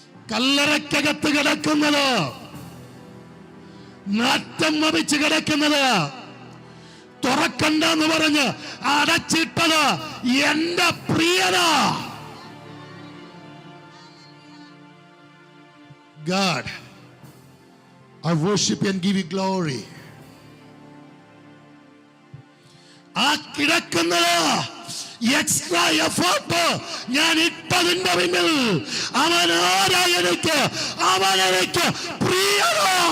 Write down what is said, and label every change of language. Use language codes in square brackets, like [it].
[ml] കല്ലറയ്ക്കകത്ത് കിടക്കുന്നത്, നാറ്റം വമിച്ച് കിടക്കുന്നത്, തുറക്കണ്ടെന്ന് പറഞ്ഞ് അടച്ചിട്ടത് എന്റെ പ്രിയനാ. [en] God, I worship and give you glory. [ml] ആ കിടക്കുന്നത് എക്സ്ട്രാ എഫേർട്ട് ഞാൻ ഇട്ടതിന്റെ പിന്നിൽ അവനാരായെനിക്ക്, അവനെനിക്ക് പ്രിയനോ.